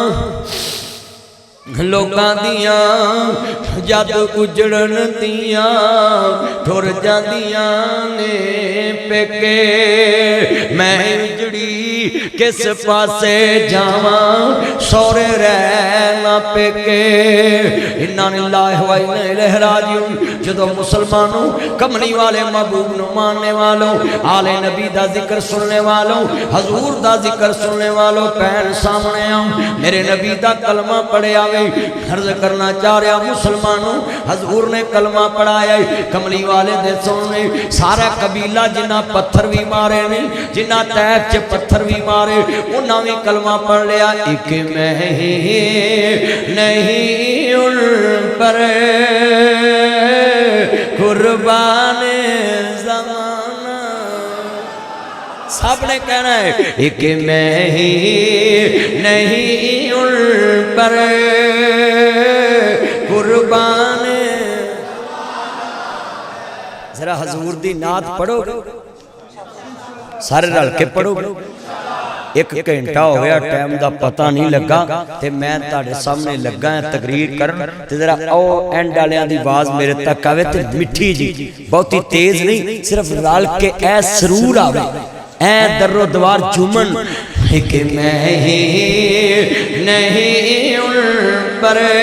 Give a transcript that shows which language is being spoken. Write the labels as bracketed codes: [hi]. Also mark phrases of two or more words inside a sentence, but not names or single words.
[pa] لوکاں دیاں جد اجڑن دیاں ٹر جاندیاں نے پیکے میں اجڑی کس پاسے جاوا سورے رہنا پیکے [ar] إنا لله و إنا إليه [pa] راجعون جدوں مسلمانو کملی والے محبوب نوں منن والو آل نبی دا ذکر سننے والو حضور دا ذکر سننے والو پین سامنے آؤ میرے نبی دا کلمہ پڑھیا وے عرض کرنا چاہ رہا مسلمانو حضور نے کلمہ پڑھایا کملی والے دے سننے سارا قبیلہ جنہاں پتھر بھی مارے نے جنہاں طائف چ پتھر بھی مارے اوہناں بھی کلمہ پڑھ لیا [ur] ایک میں نہیں ان پر قربان زمانہ سب نے کہنا ہے ایک میں ہی نہیں ان پر قربان [pa] ذرا حضور دی نعت پڑھو سارے رل کے پڑھو [ur] ایک گھنٹہ ہو گیا ٹائم کا پتہ نہیں لگا [pa] تے میں تہاڈے سامنے لگا تقریر کرن تے ذرا او اینڈ والیاں دی آواز میرے تک آوے تے مٹھی جی بہتی تیز نہیں صرف رل کے اے سرور آوے اے درو دوار جھومن [ur] ایک میں ہی نہیں ان پر